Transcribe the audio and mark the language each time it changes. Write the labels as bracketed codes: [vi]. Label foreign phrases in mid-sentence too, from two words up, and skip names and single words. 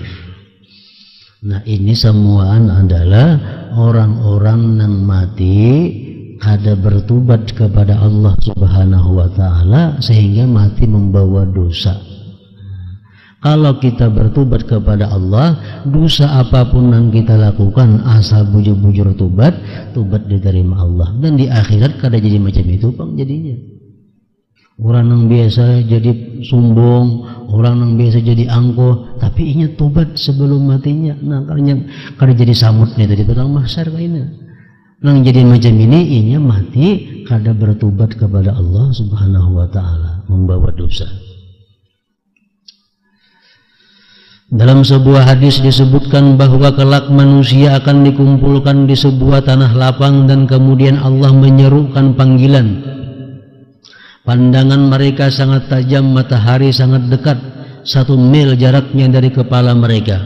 [id] Nah ini semua adalah orang-orang yang mati kada bertobat kepada Allah [ar] سبحانه وتعالى [id] sehingga mati membawa dosa. Kalau kita bertobat kepada Allah, dosa apapun yang kita lakukan asal bujur-bujur tobat diterima Allah. Dan di akhirat kada jadi macam itu bang jadinya. Orang yang biasa jadi sombong, orang yang biasa jadi angkuh, tapi inya tobat sebelum matinya. [bjn] Nah kada jadi samut nih tadi padang mahsyar kayaknya. [id] Nang jadi macam ini inya mati kada bertobat kepada Allah [ar] سبحانه وتعالى, [id] membawa dosa. Dalam sebuah hadis disebutkan bahwa kelak manusia akan dikumpulkan di sebuah tanah lapang dan kemudian Allah menyerukan panggilan. Pandangan mereka sangat tajam, matahari sangat dekat, 1 mil jaraknya dari kepala mereka.